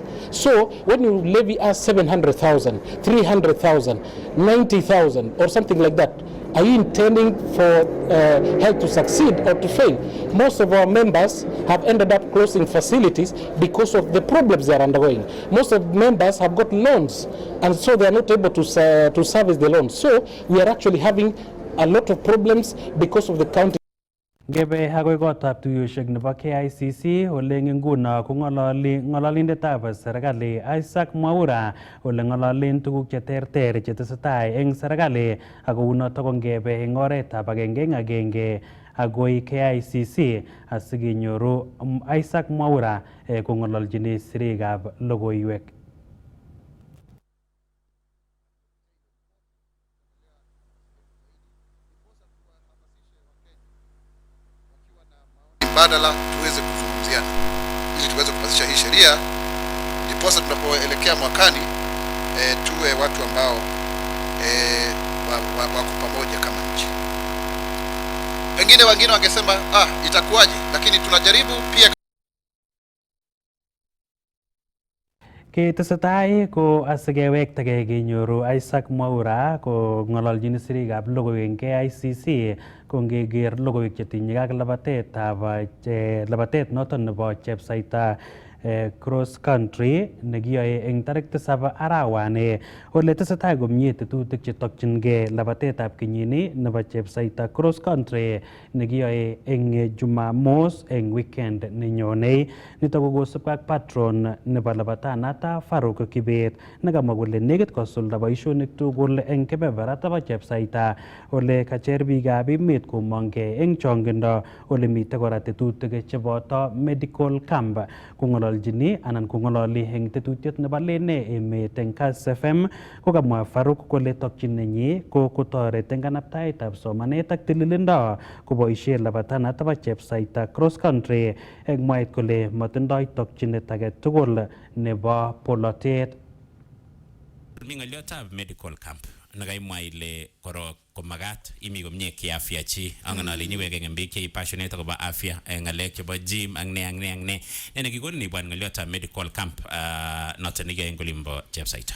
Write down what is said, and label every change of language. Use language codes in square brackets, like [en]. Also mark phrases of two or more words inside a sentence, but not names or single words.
[en] So when you levy us 700,000, 300,000, 90,000 or something like that, are you intending for health to succeed or to fail? Most of our members have ended up closing facilities because of the problems they are undergoing. Most of members have got loans, and so they are not able to service the loans. So we are actually having a lot of problems because of the county. [kln] Ngebe agoi kotab tuyoshek nebo KICC ole nguno ko ng'ololindetab serikali Isaac Mwaura ole ng'ololen tuguk cheterter chetesetai eng serikali ako unoto ko ngebe eng oretab agenge agoi KICC asikenyoru Isaac Mwaura kong'ololjini sirikab logoiwek. [sw] Badala tuweze kuzungumziana ili tuweze kupasisha hii sheria, ndiposa tunapoelekea mwakani tuwe watu ambao wako pamoja kama nchi. Wengine wangesema itakuwaje, lakini tunajaribu pia. [kln] Ketesetai ko asikewektage kenyoru Isaac Mwaura ko ng'ololjin sirikab logoiwek eng KICC ko ngeker logoiwek chetinye ak labatet noton nebo chepsaita cross country nekiyoe eng tarik 7 arawani ole tesetai komie tetutik chetokchingei labatetab kenyini nebo chepsaita cross country nekiyoe eng Jumamos eng weekend nenyone. Nitok ko kosubkei ak patron nebo labatanata Farouk Kibet nekamwa kole nekit kosulda boisionik tugul eng kebeberata bo chepsaita ole kacher biikab emet komongkei eng chongindo ole mitei kora tetutik cheboto [en] medical camp. [kln] Kong'ololjini anan kong'ololi eng tetutiet nebo lene emet eng Kass FM kokamwa Farouk kole tokyin nenyi ko kotoret eng kanaptaetab somanet ak tililindo koboisie labatanata bo chepsaita cross country eng mwaet kole matindoi tokyinet age tugul nebo polotet. Mi ng'oliotab [en] medical camp [kln] nekaimwa ile korok komagat imi komie kiafya chi angen ale nyiwek eng biik che passionate akobo afya ng'alek chebo gym ak ne ne nekikonin ibwan ng'oliotab [en] medical camp [kln] noton nekiyoe eng olimbo chepsaita.